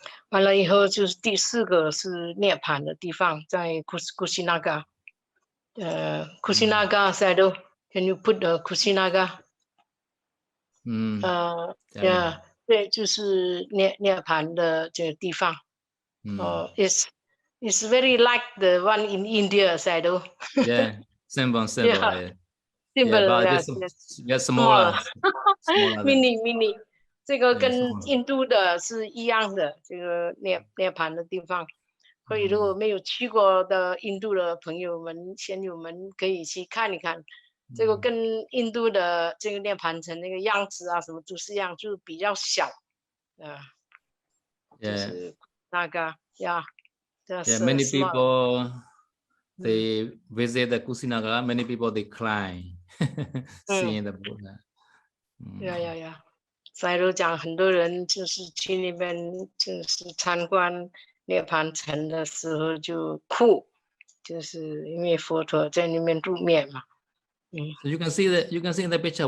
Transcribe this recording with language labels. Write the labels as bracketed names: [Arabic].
[Chinese] 完了以后就是第4个是涅槃的地方，在Kusinaga。 [English] Kusinaga Sado, can you put Kusinaga？ yeah， [Chinese] 对，就是涅槃的这个地方。 [English] It's very like the one in India, Saido. Yeah, symbol, Yeah. yeah. Simple, but yes, this yes. smaller, smaller. [Chinese] mini，这个跟 [English] small. [Chinese] 印度的是一样的，这个涅盘的地方。所以如果没有去过的印度的朋友们、仙友们，可以去看一看。这个跟印度的这个涅盘城那个样子啊，什么都是一样，就比较小，就是那个呀。 [English] Yeah, many people they visit the Kusinagara. Many people they climb, seeing the Buddha. Yeah. [Chinese] 塞罗讲，很多人就是去那边，就是参观涅槃城的时候就哭，就是因为佛陀在那边入灭嘛。 [English] So you can see in the picture.